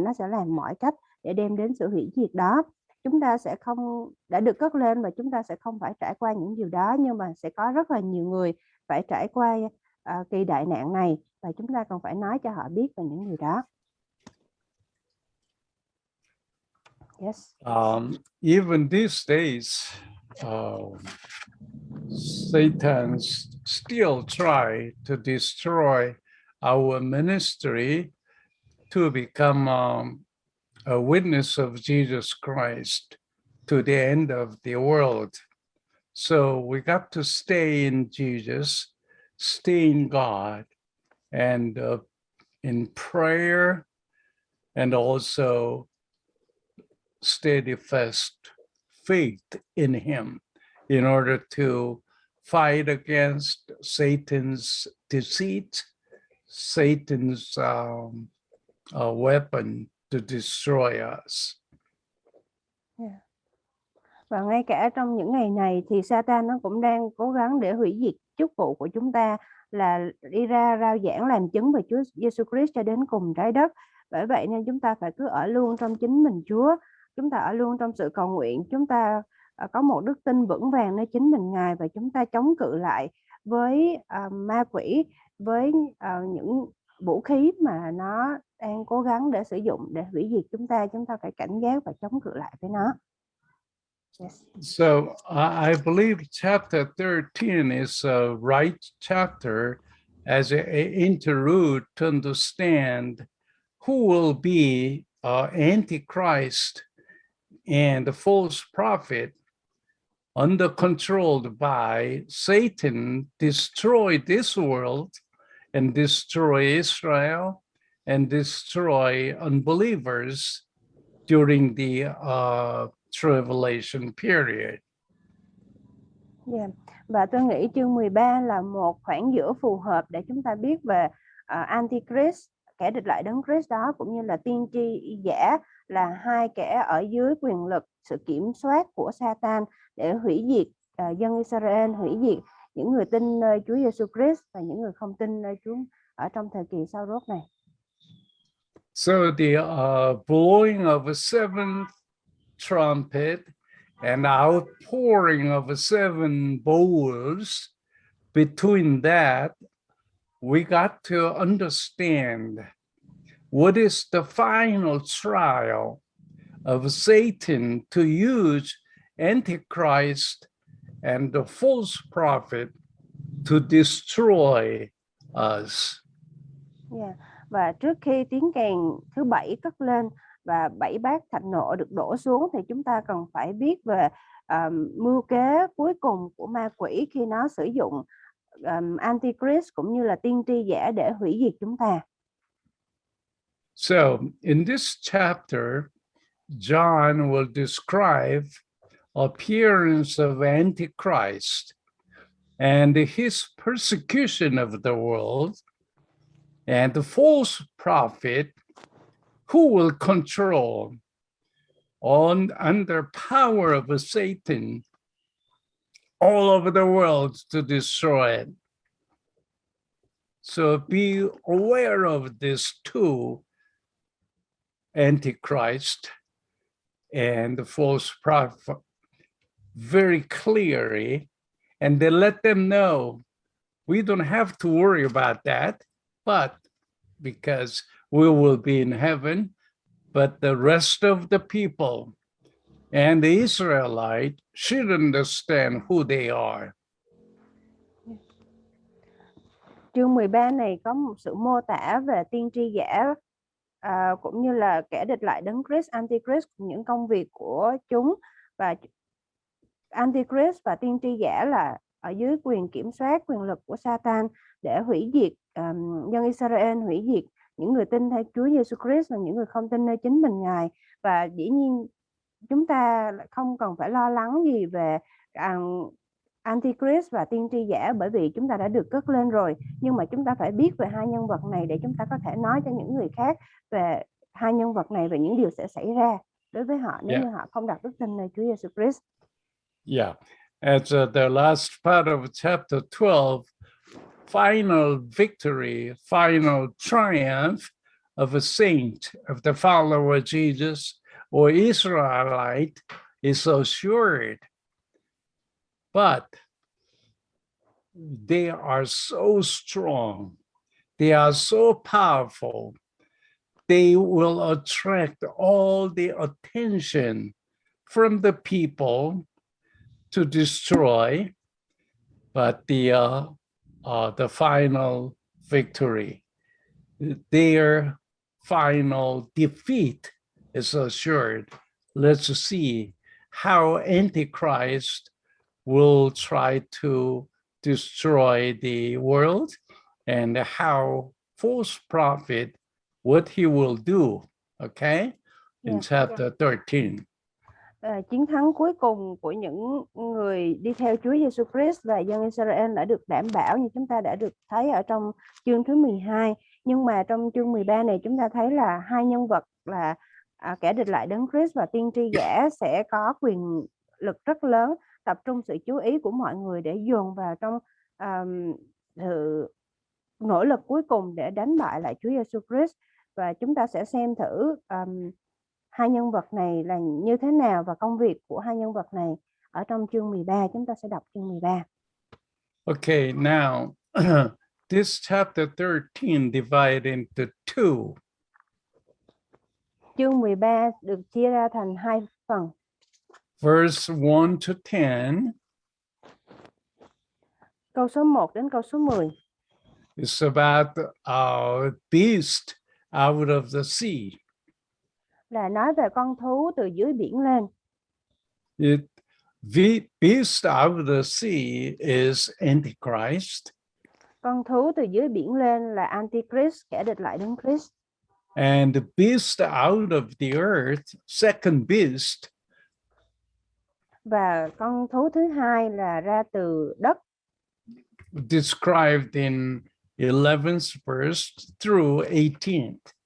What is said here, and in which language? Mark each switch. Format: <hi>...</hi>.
<vi>Nó sẽ làm mọi cách để đem đến sự hủy diệt đó. Chúng ta sẽ không đã được cất lên và chúng ta sẽ không phải trải qua những điều đó, nhưng mà sẽ có rất là nhiều người phải trải qua kỳ đại nạn này, và chúng ta cần phải nói cho họ biết về những điều đó.</vi> <en>Yes. Even these days, Satan still try to destroy our ministry to become a witness of Jesus Christ to the end of the world. So we got to stay in Jesus, stay in God, and in prayer, and also steadfast faith in him in order to fight against Satan's deceit, Satan's weapon to destroy us. Yeah.</en> <vi>Và ngay cả trong những ngày này thì Satan nó cũng đang cố gắng để hủy diệt chức vụ của chúng ta, là đi ra rao giảng làm chứng về Chúa Giêsu Christ cho đến cùng trái đất. Bởi vậy nên chúng ta phải cứ ở luôn trong chính mình Chúa, chúng ta ở luôn trong sự cầu nguyện, chúng ta có một đức tin vững vàng nơi chính mình Ngài, và chúng ta chống cự lại với ma quỷ, với những vũ khí mà nó đang cố gắng để sử dụng để hủy diệt chúng ta. Chúng ta phải cảnh giác và chống cự lại với nó.</vi> <en>Yes. So I believe chapter 13 is a right chapter as an interlude to understand who will be Antichrist and the false prophet under controlled by Satan, destroy this world and destroy Israel and destroy unbelievers during the tribulation period. Yeah.</en> <vi>Và tôi nghĩ chương 13 là một khoảng giữa phù hợp để chúng ta biết về Antichrist, kẻ địch lại đấng Christ đó, cũng như là tiên tri giả, là hai kẻ ở dưới quyền lực, sự kiểm soát của Satan để hủy diệt dân Israel, hủy diệt những người tin nơi Chúa Giêsu Christ và những người không tin nơi Chúa ở trong thời kỳ sau rốt này.</vi> <en>So the blowing of a seventh trumpet and outpouring of 7 bowls. Between that, we got to understand what is the final trial of Satan to use Antichrist and the false prophet to destroy us. Yeah.</en> <vi>Và trước khi tiếng kèn thứ 7 cất lên và 7 bát thạnh nộ được đổ xuống thì chúng ta cần phải biết về mưu kế cuối cùng của ma quỷ khi nó sử dụng Antichrist cũng như là tiên tri giả để hủy diệt chúng ta.</vi> <en>So in this chapter, John will describe appearance of Antichrist and his persecution of the world, and the false prophet who will control under power of Satan all over the world to destroy it. So be aware of these 2, Antichrist and the false prophet, very clearly, and they let them know we don't have to worry about that, but because we will be in heaven, but the rest of the people and the Israelite should understand who they are.</en> <vi>Chương 13 này có một sự mô tả về tiên tri giả cũng như là kẻ địch lại đấng Christ, Antichrist, những công việc của chúng, và Antichrist và tiên tri giả là ở dưới quyền kiểm soát, quyền lực của Satan để hủy diệt dân Israel, hủy diệt những người tin theo Chúa Giêsu Christ và những người không tin nơi chính mình Ngài. Và dĩ nhiên chúng ta không cần phải lo lắng gì về Antichrist và tiên tri giả, bởi vì chúng ta đã được cất lên rồi. Nhưng mà chúng ta phải biết về 2 nhân vật này để chúng ta có thể nói cho những người khác về 2 nhân vật này và những điều sẽ xảy ra đối với họ nếu như họ không đặt đức tin nơi Chúa Giêsu Christ.</vi> <en>Yeah, at the last part of chapter 12, final victory, final triumph of a saint, of the follower of Jesus or Israelite is assured. But they are so strong, they are so powerful, they will attract all the attention from the people to destroy, but the final victory, their final defeat is assured. Let's see how Antichrist will try to destroy the world and how false prophet, what he will do, okay, in chapter 13.</en> <vi>Chiến thắng cuối cùng của những người đi theo Chúa Giêsu Christ và dân Israel đã được đảm bảo như chúng ta đã được thấy ở trong chương thứ 12. Nhưng mà trong chương 13 này chúng ta thấy là 2 nhân vật là kẻ địch lại đấng Christ và tiên tri giả sẽ có quyền lực rất lớn, tập trung sự chú ý của mọi người để dồn vào trong sự nỗ lực cuối cùng để đánh bại lại Chúa Giêsu Christ. Và chúng ta sẽ xem thử 2 nhân vật này là như thế nào và công việc của 2 nhân vật này ở trong chương 13. Chúng ta sẽ đọc chương 13.</vi> <en>Okay, now this chapter 13 divided into 2.</en> <vi>Chương 13 được chia ra thành 2 phần.</vi> <en>Verse 1 to 10.</en> <vi>Câu số 1 đến câu số 10.</vi> <en>It's about a beast out of the sea.</en> <vi>Là nói về con thú từ dưới biển lên.</vi> <en>The beast out of the sea is Antichrist.</en> <vi>Con thú từ dưới biển lên là Antichrist, kẻ địch lại đấng Christ.</vi> <en>And the beast out of the earth, second beast.</en> <vi>Và con thú thứ hai là ra từ đất.</vi> <en>Described in 11th verse through 18th.</en>